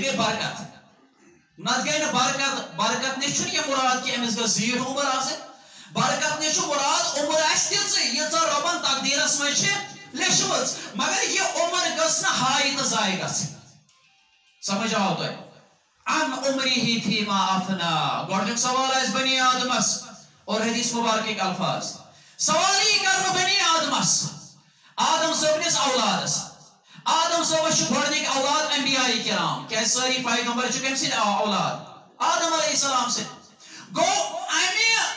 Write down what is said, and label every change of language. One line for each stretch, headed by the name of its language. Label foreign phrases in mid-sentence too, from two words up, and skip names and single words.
Kashmiri: گٔے برکت نتہٕ گٔے نہٕ برکت برکت نِش چھُنہٕ یہِ مُراد کہِ أمِس گٔژھ زیٖٹھ عمر آسٕنۍ برکت نِش چھُ مُراد عمر آسہِ تِژٕے ییٖژاہ رۄبن تقدیٖرس منٛز چھِ لیچھمٕژ مگر یہِ عمر گٔژھ نہٕ ہاے تہٕ ضایہِ گژھٕنۍ سمجھ آو تۄہہِ
Arabic: عن عمره فیما افنا
Kashmiri: گۄڈنیُک سوال آسہِ بنی آدمس اور حدیث مبارکٕکۍ الفاظ سوال یی کرنہٕ بنی آدمس آدم صٲبنِس اولادس آدم صٲبس چھُ گۄڈنِکۍ اولاد انبیاء کرام کیازِ سٲری پیغمبر چھِ کٔمۍ سٕنٛدۍ اولاد آدم
Arabic: علیہ السلام
Kashmiri: سٕنٛدۍ گوٚو امہِ